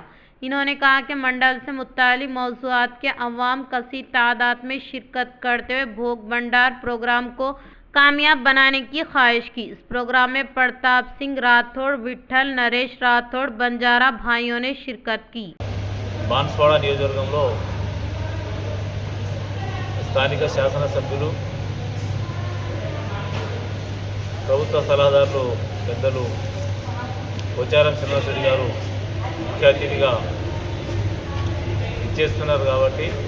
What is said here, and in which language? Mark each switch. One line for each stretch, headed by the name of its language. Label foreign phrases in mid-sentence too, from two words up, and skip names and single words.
Urdu: انہوں نے کہا کہ منڈل سے متعلق موضوعات کے عوام کثیر تعداد میں شرکت کرتے ہوئے بھوگ بھنڈار پروگرام کو کامیاب بنانے کی خواہش کی۔ اس پروگرام میں پرتاپ سنگھ راٹھوڑ، وٹھل نریش راٹھوڑ بنجارہ بھائیوں نے شرکت کی۔
Telugu: బాన్స్వాడ నియోజకవర్గంలో స్థానిక శాసనసభ్యులు ప్రభుత్వ సలహాదారులు పెద్దలు పోచారం శ్రీనివాస్ రెడ్డి గారు ముఖ్య అతిథిగా ఇచ్చేస్తున్నారు కాబట్టి